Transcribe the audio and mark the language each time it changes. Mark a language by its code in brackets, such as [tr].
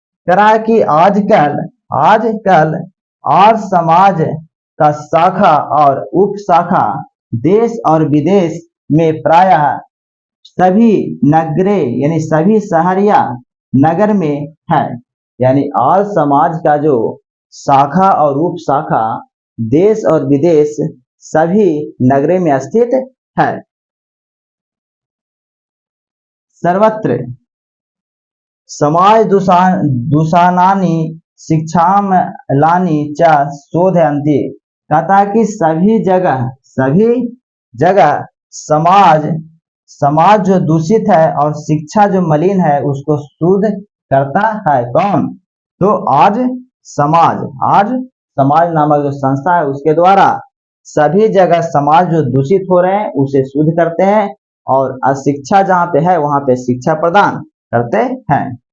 [hi] करा कि आजकल आर्य समाज का शाखा और उप शाखा देश और विदेश में प्रायः सभी नगरे यानी सभी शहर या नगर में है। यानी आर्य समाज का जो शाखा और उप शाखा देश और विदेश सभी नगरे में स्थित है। [sa] सर्वत्र समाज दूषणानि शिक्षामलानि च शोधयन्ति। [hi] कहता कि सभी जगह समाज जो दूषित है और शिक्षा जो मलिन है उसको शुद्ध करता है। कौन? तो आर्य समाज नामक जो संस्था है उसके द्वारा सभी जगह समाज जो दूषित हो रहे हैं उसे शुद्ध करते हैं और अशिक्षा जहां पे है वहां पे शिक्षा प्रदान करते हैं।